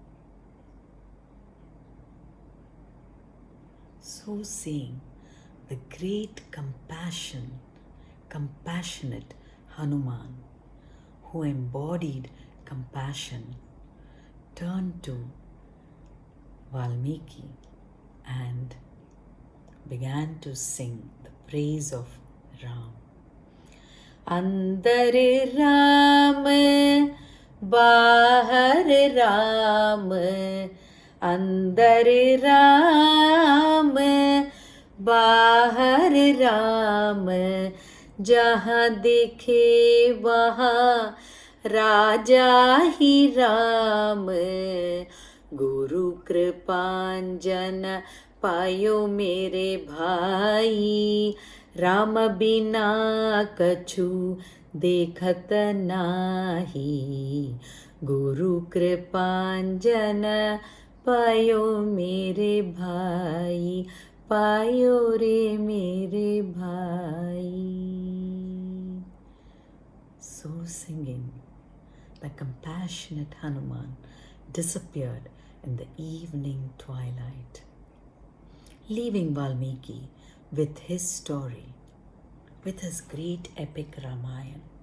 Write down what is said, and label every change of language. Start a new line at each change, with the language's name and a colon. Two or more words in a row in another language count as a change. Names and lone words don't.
English: So saying, the great compassionate Hanuman, who embodied compassion, turned to Valmiki and began to sing the praise of Ram.
Hindi: "अंदर राम, बाहर राम, अंदर राम, बाहर राम, जहाँ देखे वहाँ राजा ही राम, गुरु कृपांजन पायो मेरे भाई, राम बिना कछु देखत नाही, गुरु कृपांजन पायो मेरे भाई, पायो रे मेरे भाई."
English: So singing, the compassionate Hanuman disappeared in the evening twilight, leaving Valmiki with his story, with his great epic Ramayan.